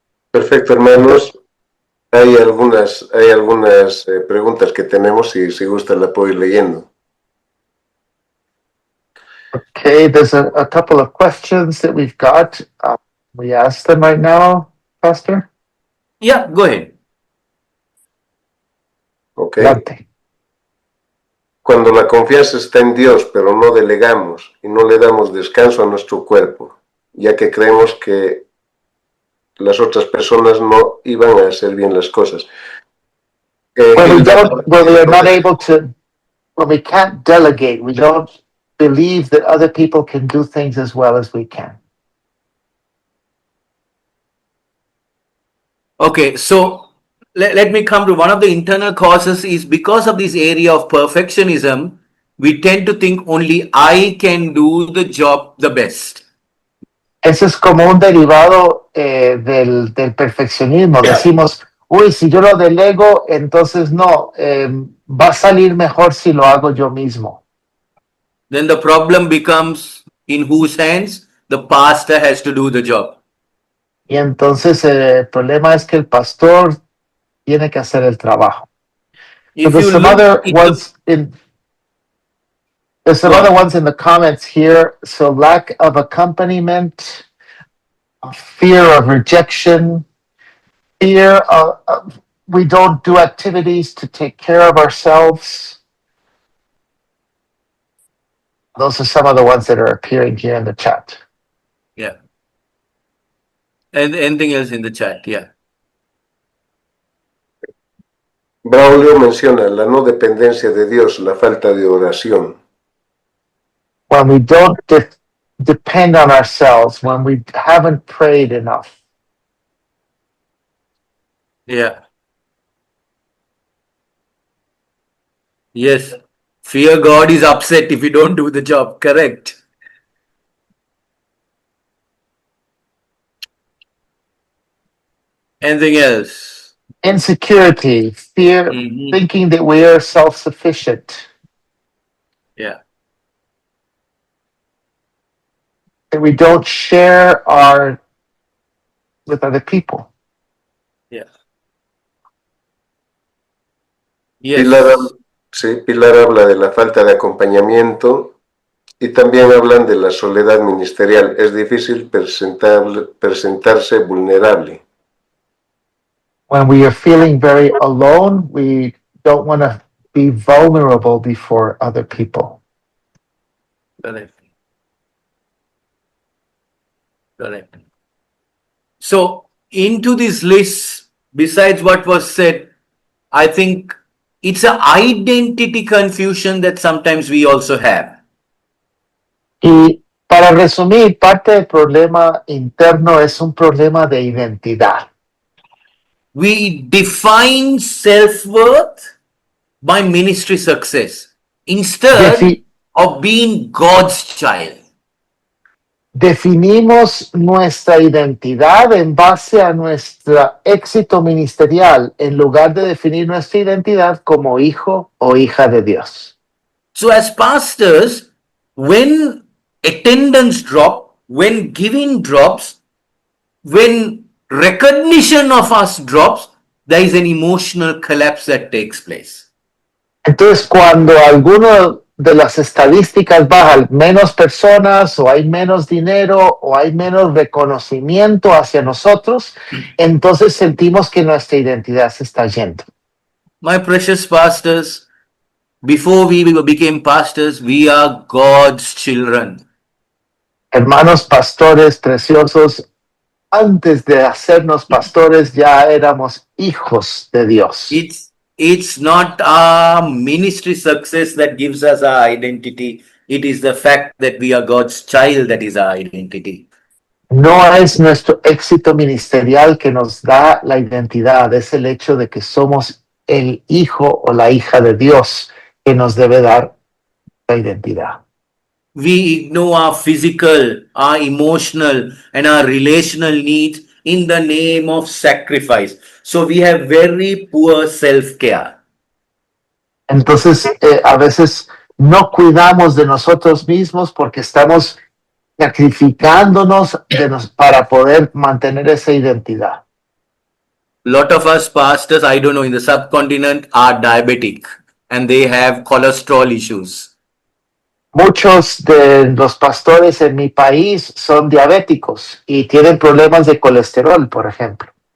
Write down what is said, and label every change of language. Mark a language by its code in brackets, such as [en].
[es] Perfecto, hermanos. Hay algunas preguntas que tenemos y si gusta la puedo ir leyendo. [en] Okay, there's a couple of questions that we've got. We ask them right now, Pastor. Yeah, go ahead. Ok. [es] Adelante. Cuando la confianza está en Dios, pero no delegamos y no le damos descanso a nuestro cuerpo, ya que creemos que las otras personas no iban a hacer bien las cosas. [en] When we are not able to, when we can't delegate, we don't believe that other people can do things as well as we can. Okay, so let me come to one of the internal causes is because of this area of perfectionism, we tend to think only I can do the job the best. [es] Eso es como un derivado del perfeccionismo. Decimos, uy, si yo lo delego, entonces no, va a salir mejor si lo hago yo mismo. [en] Then the problem becomes in whose hands? The pastor has to do the job. [es] Y entonces el problema es que el pastor tiene que hacer el trabajo. [en] If There's you some look other in ones in there's some Go other on. ones in the comments here. So lack of accompaniment, fear of rejection, fear of we don't do activities to take care of ourselves. Those are some of the ones that are appearing here in the chat. yeah. And anything else in the chat? Yeah. [es] Braulio menciona la no dependencia de Dios, la falta de oración. [en] When we don't depend on ourselves, when we haven't prayed enough. Yeah. Yes. Fear God is upset if you don't do the job. Correct. Anything else? Insecurity, fear, Mhm. thinking that we are self-sufficient, Yeah. that we don't share with other people. Yeah. Yes. [es] Pilar habla de la falta de acompañamiento y también hablan de la soledad ministerial. Es difícil presentarse vulnerable. [en] When we are feeling very alone, we don't want to be vulnerable before other people. Correct. Correct. So, into this list, besides what was said, I think it's an identity confusion that sometimes we also have. [es] Y Para resumir, parte del problema interno es un problema de identidad. [en] We define self-worth by ministry success instead Defi- of being God's child. [es] Definimos nuestra identidad en base a nuestro éxito ministerial en lugar de definir nuestra identidad como hijo o hija de Dios. [en] So, as pastors, when attendance drop, when giving drops, when recognition of us drops, there is an emotional collapse that takes place. [es] Entonces, cuando alguno de las estadísticas bajan, menos personas o hay menos dinero o hay menos reconocimiento hacia nosotros, entonces sentimos que nuestra identidad se está yendo. [en] My precious pastors, before we became pastors, we are God's children. [es] Hermanos pastores preciosos, antes de hacernos pastores ya éramos hijos de Dios. [en] It's not our ministry success that gives us our identity. It is the fact that we are God's child that is our identity. [es] No es nuestro éxito ministerial que nos da la identidad, es el hecho de que somos el hijo o la hija de Dios que nos debe dar la identidad. [en] We ignore our physical, our emotional, and our relational needs in the name of sacrifice. So we have very poor self-care. [es] Entonces, a veces no cuidamos de nosotros mismos porque estamos sacrificándonos para poder mantener esa identidad. [en] Lot of us pastors, I don't know, in the subcontinent are diabetic and they have cholesterol issues. [es] Muchos de los pastores en mi país son diabéticos y tienen problemas de colesterol, por ejemplo.